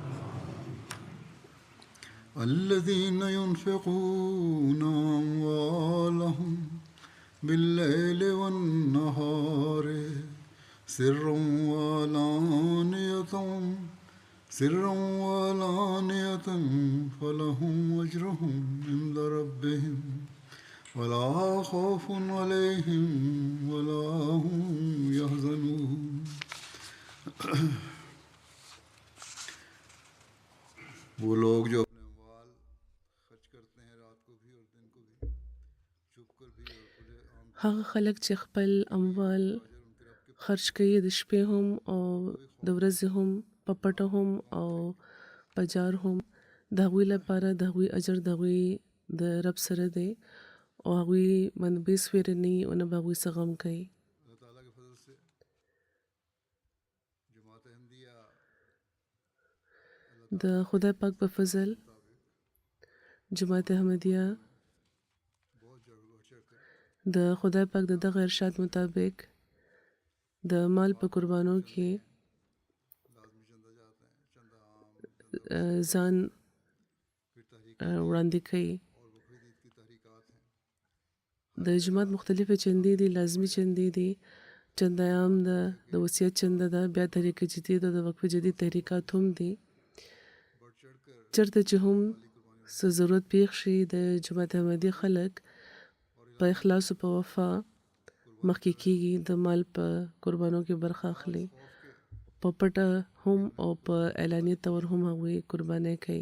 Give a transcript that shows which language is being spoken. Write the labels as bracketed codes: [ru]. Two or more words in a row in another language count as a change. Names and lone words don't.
[ar] الذين ينفقون أموالهم بالليل والنهار سرا وعلانية فلهم أجرهم عند ربهم ولا خوف عليهم ولا هم يحزنون [ur] وہ لوگ جو اپنے اموال خرچ کرتے ہیں رات کو بھی اور دن کو بھی چھپ کر بھی اور کھلے عام [ps] هغه خلک چې خپل اموال خرج کوي د شپې هم او د ورځې هم په پټه هم او په جار هم د هغوی لپاره د هغوی اجر د هغوی د رب سره دی او هغوی باندې بېس ویره نه وي او نه به هغوی څه غم کوي. [ur] اللہ تعالیٰ کے فضل سے جماعت احمدیہ [ps] د خدای پاک په فضل جماعت احمدیه [ur] بہت جڑ چڑھ کر [ps] د خدای پاک د دغه ارشاد مطابق د مال په قربانو کې [ur] لازمی چندہ جاتے ہیں چندہ عام [ps] ځان [ur] پھر تحریک [ps] وړاندې کوي. [ur] اور بقرعید عید کی تحریکات ہیں [ps] د جماعت مختلفې چندې دي، لازمي چندې دي، چنده عام ده، د وصیت چنده ده، بیا تحریک جدید او د وقف جدید تحریکات هم دي. [ur] بڑھ چڑھ کر [ps] چېرته چې هم څه ضرورت پیښ شي د جماعت احمدي خلک په اخلاص او په وفا مخکې کېږي، د مال په قربانو کې برخه اخلي، په پټه هم او په اعلاني طور هم هغوی قربانۍ کوي.